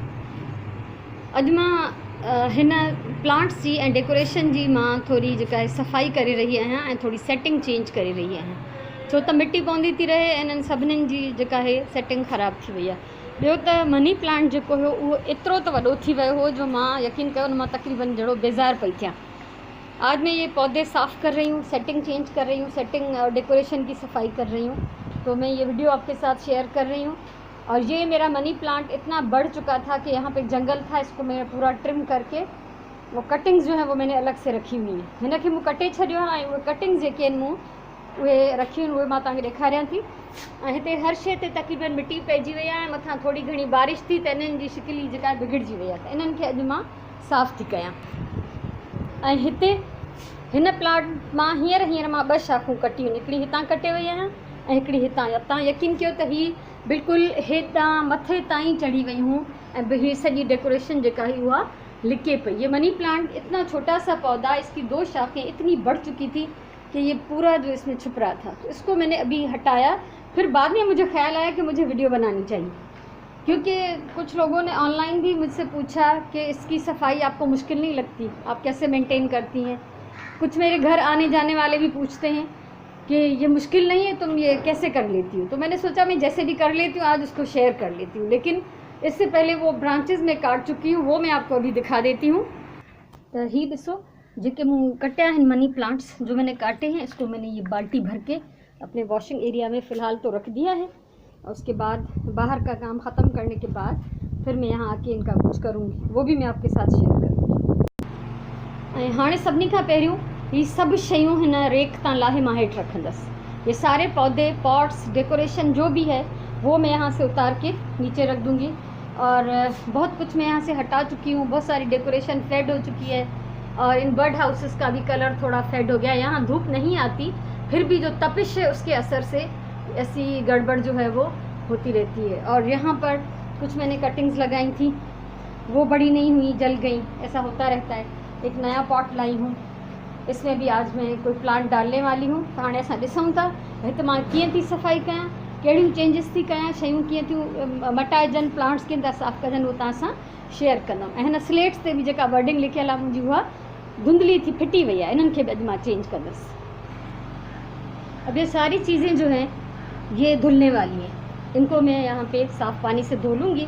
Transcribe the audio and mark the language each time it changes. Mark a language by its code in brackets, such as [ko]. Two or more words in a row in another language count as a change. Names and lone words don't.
[sd] अॼु मां हिन प्लांट्स जी ऐं डेकोरेशन जी मां थोरी जेका आहे सफ़ाई करे रही आहियां ऐं थोरी [en] setting change [sd] करे रही आहियां, छो त मिटी पवंदी थी रहे ऐं इन्हनि सभिनीनि जी जेका आहे सेटिंग ख़राब थी वई आहे। ॿियो त [en] money plant [sd] जेको हुयो उहो एतिरो त वॾो थी वियो हो जो मां यकीन कयो न मां तक़रीबन जहिड़ो बेज़ार पई थियां। [hi] आज मैं ये पौधे साफ़ कर रही हूँ, [en] setting change [hi] कर रही हूँ, सेटिंग और डेकोरेशन की सफाई कर रही हूँ। तो मैं ये वीडियो आपके साथ शेयर कर रही हूँ। और ये मेरा [en] money plant [hi] इतना बढ़ चुका था कि यहाँ पे जंगल था, इसको मैं पूरा ट्रिम करके वो कटिंग्स जो है वो मैंने अलग से रखी हुई हैं। [sd] हिनखे मूं कटे छॾियो आहे ऐं उहे कटिंग्स जेके आहिनि मूं उहे रखियूं आहिनि, उहे मां तव्हांखे ॾेखारियां थी। ऐं हिते हर शइ ते तक़रीबन मिटी पइजी वई आहे, मथां थोरी घणी बारिश थी त इन्हनि जी शिकिल ई जेका बिगड़जी वई आहे, त इन्हनि खे अॼु मां साफ़ थी कयां। ऐं हिते हिन प्लांट मां हींअर मां 2 शाखूं कटियूं आहिनि, हिकिड़ी हितां कटे वई आहियां ऐं हिकिड़ी हितां। तव्हां यकीन कयो त हीअ बिल्कुलु हेठां मथे ताईं चढ़ी वई हूँ ऐं हीअ सॼी डेकोरेशन जेका हुई उहा लिके पई। [hi] ये [en] money plant [hi] इतना छोटा सा पौधा, इसकी 2 शाखें इतनी बढ़ चुकी थी कि ये पूरा जो इसमें छुप रहा था, तो इसको मैंने अभी हटाया। फिर बाद में मुझे ख्याल आया कि मुझे वीडियो बनानी चाहिए, क्योंकि कुछ लोगों ने ऑनलाइन भी मुझसे पूछा कि इसकी सफाई आपको मुश्किल नहीं लगती, आप कैसे मेंटेन करती हैं। कुछ मेरे घर आने जाने वाले भी पूछते हैं कि ये मुश्किल नहीं है, तुम ये कैसे कर लेती हो। तो मैंने सोचा मैं जैसे भी कर लेती हूँ आज उसको शेयर कर लेती हूँ, लेकिन इससे पहले वो ब्रांचेस में काट चुकी हूँ, वो मैं आपको अभी दिखा देती हूँ। [sd] तो ही ॾिसो जेके मूं कटिया आहिनि [en] money plants [hi] जो मैंने काटे हैं, इसको मैंने ये बाल्टी भर के अपने [en] washing area [hi] में फ़िलहाल तो रख दिया है। और उसके बाद बाहर का काम ख़त्म करने के बाद फिर मैं यहाँ आके इनका कुछ करूँगी, वो भी मैं आपके साथ शेयर करूँगी। [sd] ऐं हाणे सभिनी खां पहिरियों ये सब शयूं हिन रेक तां लाहे मां हेठि रखंदसि। [hi] ये सारे पौधे, पॉट्स, डेकोरेशन जो भी है वो मैं यहाँ से उतार के नीचे रख दूँगी। और बहुत कुछ मैं यहाँ से हटा चुकी हूँ, बहुत सारी डेकोरेशन फेड हो चुकी है और इन [en] bird houses [hi] का भी कलर थोड़ा फेड हो गया। यहाँ धूप नहीं आती, फिर भी जो तपिश है उसके असर से ऐसी गड़बड़ जो है वो होती रहती है। और यहाँ पर कुछ मैंने कटिंग्स लगाई थी, वो बड़ी नहीं हुई, जल गई, ऐसा होता रहता है। एक नया पॉट लाई हूँ, इसमें भी आज मैं कोई प्लांट डालने वाली हूँ। [sd] तो हाणे असां ॾिसूं था हिते मां कीअं थी सफ़ाई कयां, कहिड़ियूं चेंजिस थी कयां, शयूं कीअं थियूं मटाइजनि, प्लांट्स कीअं था साफ़ कजनि, उहो तव्हां सां शेयर कंदमि। ऐं हिन स्लेट्स ते बि जेका वर्डिंग लिखियल आहे मुंहिंजी उहा धुंधली थी फिटी वई आहे, इन्हनि खे बि अॼु मां चेंज कंदसि। [hi] अब ये सारी चीज़ें जो हैं ये धुलने वाली हैं, इनको मैं यहाँ पे साफ़ पानी से धो लूँगी।